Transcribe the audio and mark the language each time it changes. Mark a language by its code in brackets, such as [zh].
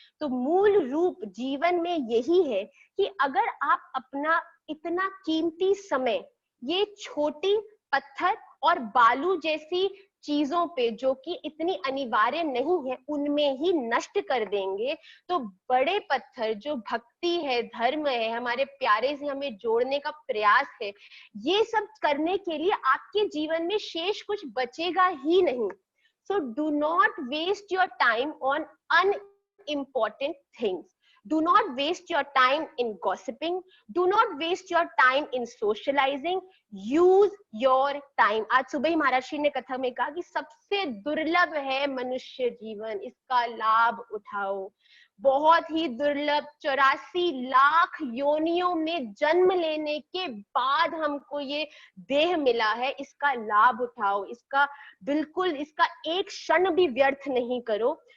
[hi] तो मूल रूप जीवन में यही है कि अगर आप अपना इतना कीमती समय ये छोटी पत्थर और बालू जैसी चीजों पे जो कि इतनी अनिवार्य नहीं है उनमें ही नष्ट कर देंगे, तो बड़े पत्थर जो भक्ति है, धर्म है, हमारे प्यारे से हमें जोड़ने का प्रयास है, ये सब करने के लिए आपके जीवन में शेष कुछ बचेगा ही नहीं। [en] So do not waste your time on unimportant things. Do not waste your time in gossiping. Do not waste your time in socializing. Use your time. [hi] आज सुबह ही महाराज श्री ने कथा में कहा कि सबसे दुर्लभ है मनुष्य जीवन, इसका लाभ उठाओ। बहुत ही दुर्लभ, 84 लाख योनियों में जन्म लेने के बाद हमको ये देह मिला है, इसका लाभ उठाओ, इसका बिल्कुल, इसका एक क्षण भी व्यर्थ नहीं करो।